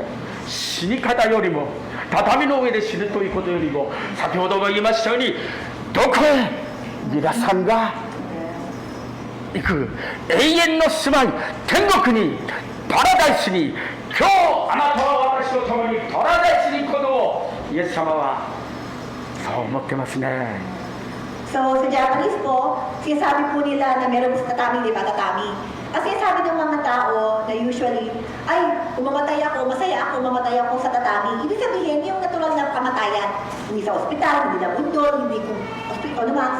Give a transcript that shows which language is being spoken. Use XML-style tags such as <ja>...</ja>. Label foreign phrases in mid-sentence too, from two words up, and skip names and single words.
<ja>死に方よりも、畳の上で死ぬということよりも、先ほども言いましたように、どこへ皆さんが行く永遠の住まい、天国に、パラダイスに、今日あなたは私と共にパラダイスに行くことをイエス様はそう思ってますね。</ja> <tl>So, sa Japanese po, sinasabi po nila na meron sa tatami, di ba, tatami. Kasi sabi ng mga tao na usually, ay, kung mamatay ako, masaya ako, mamatay ako sa tatami. Ibig sabihin, yung natural na kamatayan. Hindi sa ospital, hindi na bundol, hindi kung ospital naman.</tl>